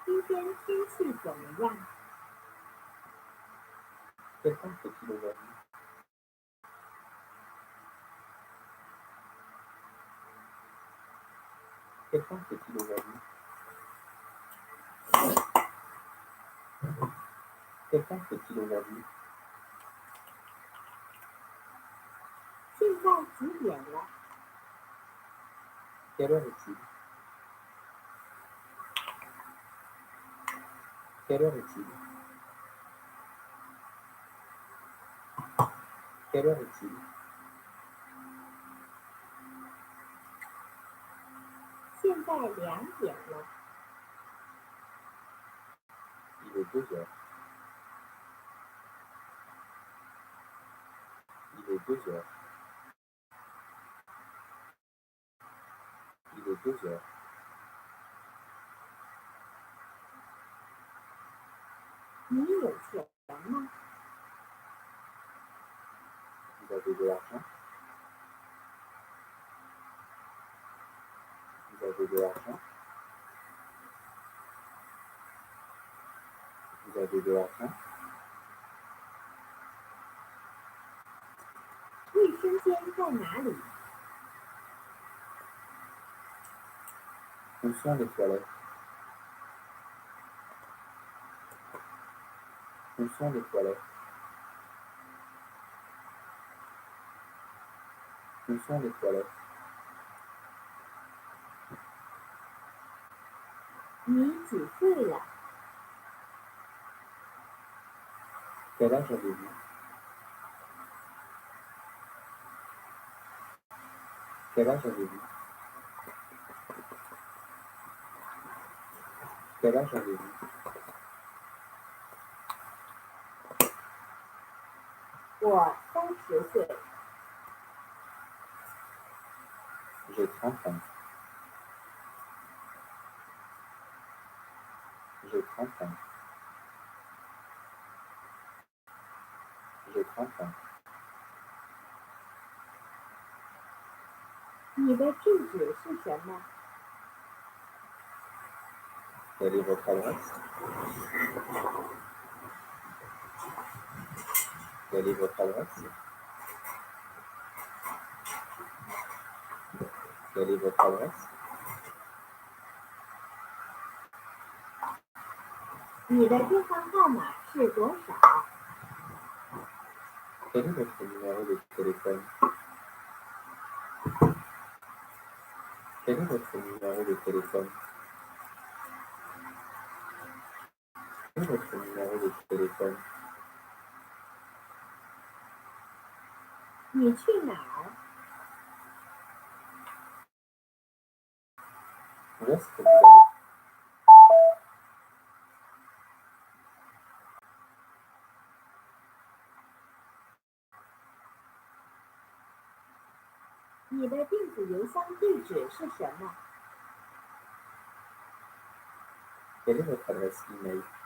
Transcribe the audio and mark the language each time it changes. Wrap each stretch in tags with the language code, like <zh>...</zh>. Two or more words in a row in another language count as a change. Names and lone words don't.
<zh>天天气怎么样？</zh> <fr>Quel temps fait-il aujourd'hui? Quel temps fait-il aujourd'hui? Quel temps fait-il aujourd'hui?</fr> <zh>现在几点了？</zh> <fr>Quelle heure est-il? Quelle heure est-il? Quelle heure est-il?</fr> <zh>现在2点了。</zh> <fr>Il est 2 heures. Il est 2 heures. Il est 2 heures.</fr> <zh>你有钱吗？</zh> <fr>Vous avez de l'argent? Vous avez de l'argent? Vous avez de l'argent?</fr> <zh>卫生间在哪里？</zh> <fr>Où sont les toilettes? Où sont les toilettes? Où sont les toilettes?</fr> <zh>你几岁了？</zh> <fr>Quel âge avez-vous? Quel âge avez-vous? Quel âge avez-vous?</fr> <zh>我30岁。</zh> <fr>J'ai 30 ans. J'ai 30 ans. J'ai 30 ans.</fr> <zh>你的住址是什么？</zh> <fr>Quelle est votre adresse? Quelle est votre adresse? Quelle est votre adresse?</fr> <zh>你的电话号码是多少？</zh> <fr>Quel est votre numéro de téléphone? Quel est votre numéro de téléphone? Quel est votre numéro de téléphone?</fr> <zh>你去哪儿？</zh> <fr>Où est-ce que vous allez?</fr> <zh>你的电子邮箱地址是什么？</zh> <fr>Quelle est votre adresse email?</fr>